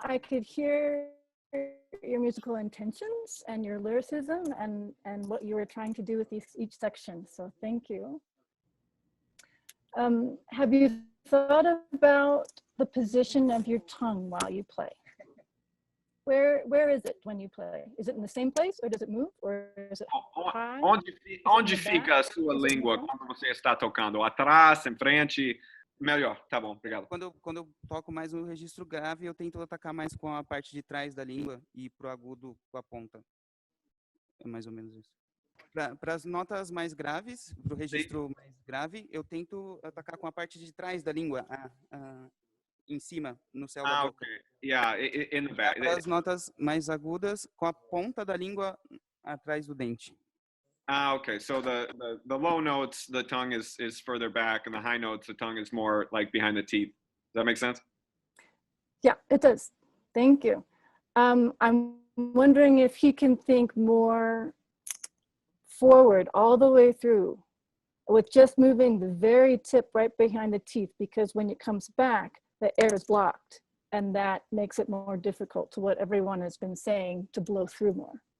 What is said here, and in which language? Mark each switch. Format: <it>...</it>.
<en>I could hear your musical intentions and your lyricism and what you were trying to do with each section. So thank you. Have you thought about the position of your tongue while you play? Where is it when you play? Is it in the same place, or does it move, or is it high?</en> <pt>Onde fica a sua língua quando você está tocando? Atrás, em frente? Melhor, tá bom, obrigado. Quando eu toco mais no registro grave, eu tento atacar mais com a parte de trás da língua e pro agudo com a ponta. É mais ou menos isso. Para as notas mais graves, pro registro mais grave, eu tento atacar com a parte de trás da língua, em cima, no céu da boca.</pt> <en>Okay. Yeah, in the back.</en> <pt>Para as notas mais agudas, com a ponta da língua atrás do dente.</pt> <en>Okay. So the low notes, the tongue is further back, and the high notes, the tongue is more like behind the teeth. Does that make sense? Yeah, it does. Thank you. I'm wondering if he can think more forward all the way through with just moving the very tip right behind the teeth, because when it comes back, the air is blocked, and that makes it more difficult, to what everyone has been saying, to blow through more.</en>